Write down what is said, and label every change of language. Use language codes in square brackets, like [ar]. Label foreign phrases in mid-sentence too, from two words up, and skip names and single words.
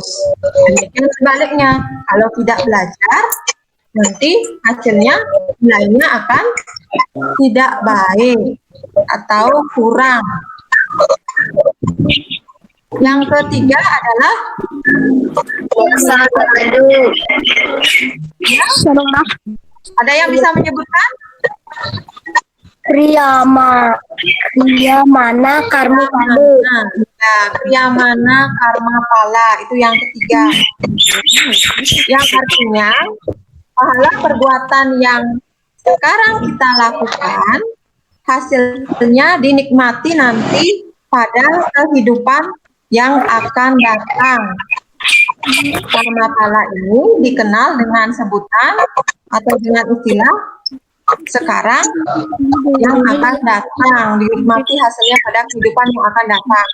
[id] Demikian sebaliknya, kalau tidak belajar, nanti hasilnya nilainya akan tidak baik atau kurang. Yang ketiga adalah ada yang bisa menyebutkan? [sa] Priyamana karma pala. [id] Ya, [sa] priyamana karma pala [id] itu yang ketiga. Yang artinya pahala perbuatan yang sekarang kita lakukan hasilnya dinikmati nanti pada kehidupan yang akan datang. [sa] Karma pala [id] ini dikenal dengan sebutan atau dengan istilah sekarang yang akan datang, dinikmati hasilnya pada kehidupan yang akan datang.